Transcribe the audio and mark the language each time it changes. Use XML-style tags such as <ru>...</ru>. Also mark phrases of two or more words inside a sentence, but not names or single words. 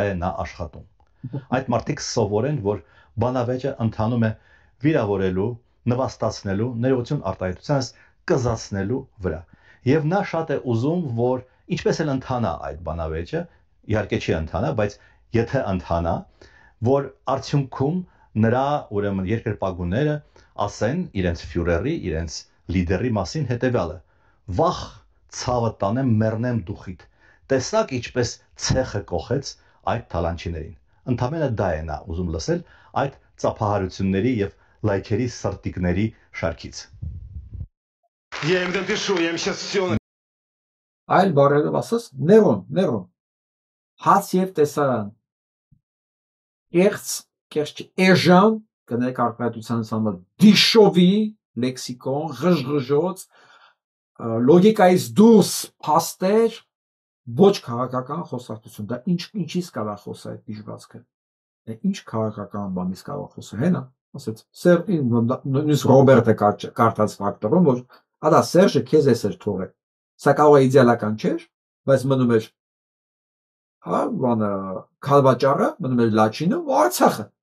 <hy>է նա աշխատում։ Այդ մարդիկ սովորեն, որ բանավեճը ընթանում է վիրավորելու, նվաստացնելու, ներողություն արտահայտությանս կզացնելու վրա։ Եվ նա շատ է ուզում, որ ինչպես էլ ընթանա այդ բանավեճը, իհարկե չի ընթանա, բայց եթե ընթանա, որ արդյունքում նրա ուրեմն երկրպագուները ասեն իրենց ֆյուրերի, իրենց լիդերի մասին հետևյալը. վախ ցավը տանեմ մեռնեմ դուխիդ։ Տեսակ ինչպես ցեխը կողեց այդ թալանչիներին։ Ընդամենը դա է նա ուզում լսել այդ ծափահարությունների եւ լայքերի սրտիկների շարքից։</hy> <ru>Я им напишу, я им сейчас все.</ru> <hy>Այլ բառերով ասած, Ներոն։ Հաց եւ տեսարան։ Կերց էժան կներեք արտահայտության համար</hy> <ru>дешёвый лексикон,</ru> <hy>ղժղժոց, լոգիկայից դուրս փաստեր, ոչ քաղաքական խոսակցություն։ Դա ինչից կարա խոսա այդ դիժվածքը։ Ինչ քաղաքական բանից կարա խոսա, հենա, ասեց նույնիսկ Ռոբերտը կարդաց ֆակտորում, որ ադա Սերժը քեզ էս էր թողել։ Սա կարող է իդեալական չէր, բայց մնում էր հա, բանը քալվաճառը, մնում էր Լաչինը ու Արցախը։</hy>